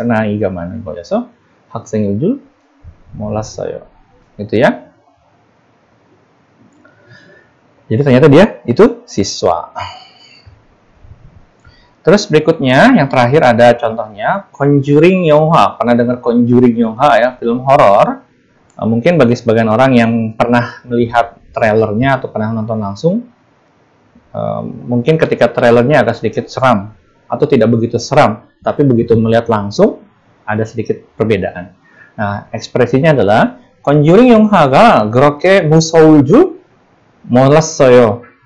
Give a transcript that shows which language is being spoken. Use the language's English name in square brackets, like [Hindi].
[Korean] 나이가 많은 거여서 학생일 줄 몰랐어요. [Indonesian] Gitu ya. Jadi ternyata dia itu siswa. Terus berikutnya, yang terakhir ada contohnya Conjuring 영화. Pernah dengar Conjuring 영화 ya, film horor? Mungkin bagi sebagian orang yang pernah melihat trailernya atau pernah nonton langsung, mungkin ketika trailernya agak sedikit seram atau tidak begitu seram, tapi begitu melihat langsung ada sedikit perbedaan. Nah, ekspresinya adalah [Korean] Conjuring 영화가 그렇게 무서울 줄 몰랐어요.